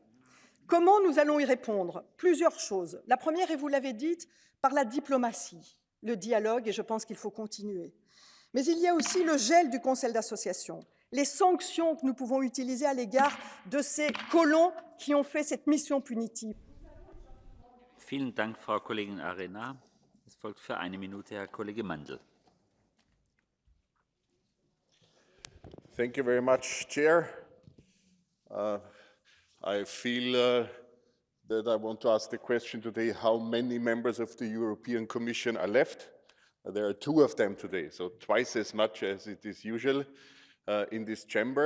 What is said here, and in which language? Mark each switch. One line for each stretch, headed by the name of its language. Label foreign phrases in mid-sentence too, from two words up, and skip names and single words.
French: Comment nous allons y répondre? Plusieurs choses. La première, et vous l'avez dite, par la diplomatie, le dialogue, et je pense qu'il faut continuer. Mais il y a aussi le gel du Conseil d'association, les sanctions que nous pouvons utiliser à l'égard de ces colons qui ont fait cette mission punitive.
German: Vielen Dank, Frau Kollegin Arena. Es folgt für eine Minute Herr Kollege Mandl.
English: Thank you very much, Chair. I feel that I want to ask the question today, how many members of the European Commission are left? There are 2 of them today, so twice as much as it is usual in this chamber.